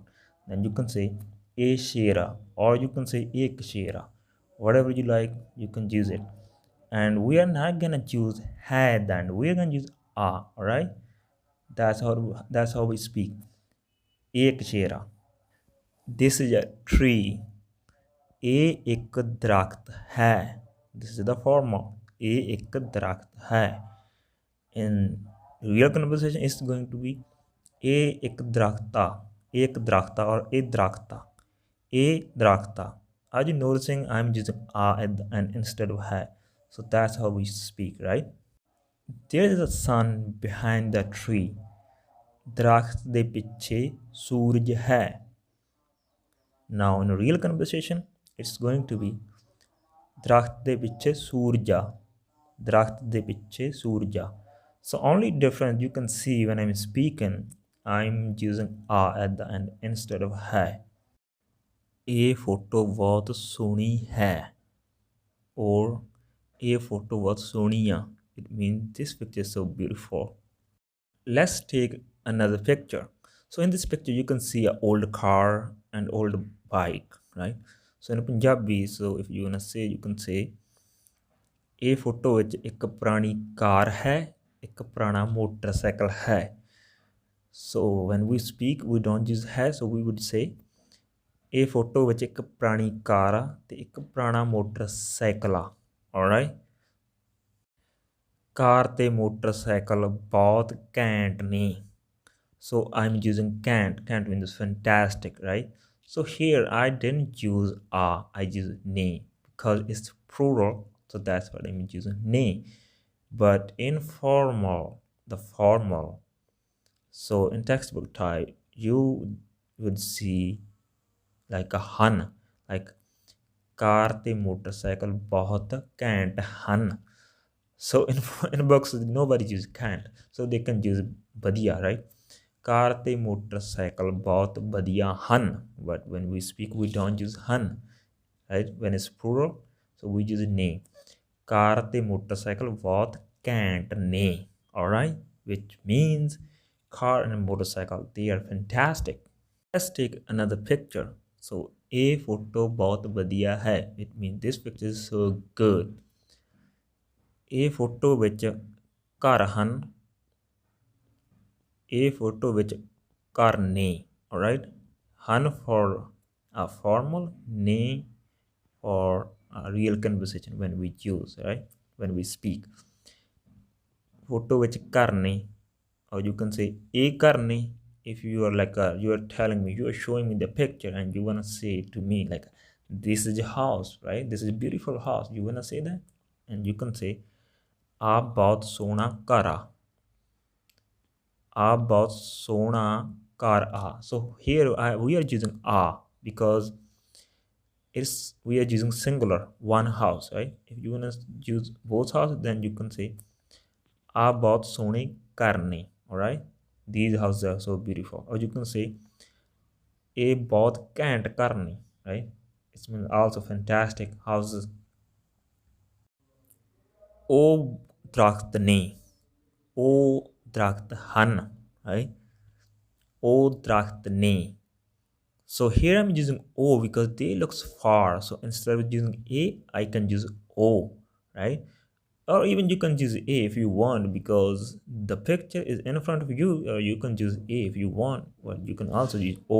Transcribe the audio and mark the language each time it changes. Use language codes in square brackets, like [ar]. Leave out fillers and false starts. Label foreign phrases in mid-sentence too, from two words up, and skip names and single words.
[en] Then you can say a shera, or you can say [pa] ਇੱਕ ਸ਼ੇਰਾ. [en] Whatever you like, you can use it. And we are not gonna choose had, and we are gonna use a. All right, that's how we speak. [pa] ਇੱਕ ਸ਼ੇਰਾ. [en] This is a tree. [pa] ਇਹ ਇੱਕ ਦਰਖਤ ਹੈ. [en] This is the formal. [pa] ਇਹ ਇੱਕ ਦਰਖਤ ਹੈ. [en] In real conversation, it's going to be [pa] ਇਹ ਇੱਕ ਦਰਖਤਾ. ਇਹ ਇੱਕ ਦਰਖਤਾ or ਇਹ ਦਰਖਤਾ. ਇਹ ਦਰਖਤਾ. [en] Are you noticing I'm using a at the end instead of ਹੈ? So that's how we speak, right? There is a sun behind the tree. [pa] ਦਰਖਤ ਦੇ ਪਿੱਛੇ ਸੂਰਜ ਹੈ. [en] Now in a real conversation, it's going to be [pa] ਦਰਖਤ ਦੇ ਪਿੱਛੇ ਸੂਰਜਾ. ਦਰਖਤ ਦੇ ਪਿੱਛੇ ਸੂਰਜਾ. [en] So only difference you can see when I'm speaking, I'm using a at the end instead of ਹੈ. [pa] ਇਹ ਫੋਟੋ ਬਹੁਤ ਸੋਹਣੀ ਹੈ. Or ਇਹ ਫੋਟੋ ਬਹੁਤ ਸੋਹਣੀ ਆ. [en] It means this picture is so beautiful. Let's take another picture. So in this picture you can see an old car and old bike, right? So in Punjabi, so if you wanna say, you can say [pa] ਇਹ ਫੋਟੋ ਵਿੱਚ ਇੱਕ ਪੁਰਾਣੀ ਕਾਰ ਹੈ, ਇੱਕ ਪੁਰਾਣਾ ਮੋਟਰਸਾਈਕਲ ਹੈ. [en] So when we speak we don't use ਹੈ, so we would say [pa] ਇਹ ਫੋਟੋ ਵਿੱਚ ਇੱਕ ਪੁਰਾਣੀ ਕਾਰ ਆ ਤੇ ਇੱਕ ਪੁਰਾਣਾ ਮੋਟਰਸਾਈਕਲ ਆ. alright, ਕਾਰ ਤੇ ਮੋਟਰਸਾਈਕਲ ਬਹੁਤ ਘੈਂਟ ਨੇ. [en] So I'm using can't means fantastic, right? So here I didn't use I use ne because it's plural, so that's what I'm using ne. But informal, the formal, so in textbook type you would see like a hun, like [pa] ਕਾਰ ਤੇ ਮੋਟਰਸਾਈਕਲ ਬਹੁਤ ਘੈਂਟ ਹਨ. [en] So in books nobody use can't, so they can use ਵਧੀਆ, right? [pa] ਕਾਰ ਤੇ motorcycle ਬਹੁਤ ਵਧੀਆ ਹਨ, [en] but when we speak we don't use ਹਨ, right? When it's plural, so we use ਨੇ. [pa] ਕਾਰ ਤੇ motorcycle ਬਹੁਤ ਘੈਂਟ ਨੇ, [en] alright, which means car and motorcycle, they are fantastic. Let's take another picture. So a photo [pa] ਬਹੁਤ ਵਧੀਆ ਹੈ, [en] it means this picture is so good. [pa] A photo ਵਿੱਚ ਘਰ ਹਨ, a photo ਵਿੱਚ ਘਰ ਨੇ, alright? [en] ਹਨ for a formal, ne for a real conversation when we use, right? When we speak. [pa] Photo ਵਿੱਚ ਘਰ ਨੇ, [en] or you can say a ਘਰ ਨੇ. If you are like you are telling me, you are showing me the picture and you want to say to me like, this is a house, right? This is a beautiful house, you want to say that, and you can say [pa] ਆ ਬਹੁਤ ਸੋਹਣਾ ਘਰ ਆ, ਆ ਬਹੁਤ ਸੋਹਣਾ ਘਰ ਆ. [en] So here we are using a because we are using singular, one house, right? If you want to use both houses, then you can say [pa] ਆ ਬਹੁਤ ਸੋਹਣੇ ਘਰ ਨੇ, [en] alright? These houses are so beautiful. Or you can say [pa] ਇਹ ਬਹੁਤ ਘੈਂਟ ਘਰ ਨੇ, [en] right? It means also fantastic houses. [pa] ਉਹ ਦਰਖਤ ਨੇ, ਉਹ ਦਰਖਤ ਹਨ, right? ਉਹ ਦਰਖਤ ਨੇ. [en] So here I'm using O because they looks far. So instead of using A, I can use O, right? Or even you can use A if you want because the picture is in front of you, or you can use A if you want, but you can also use O.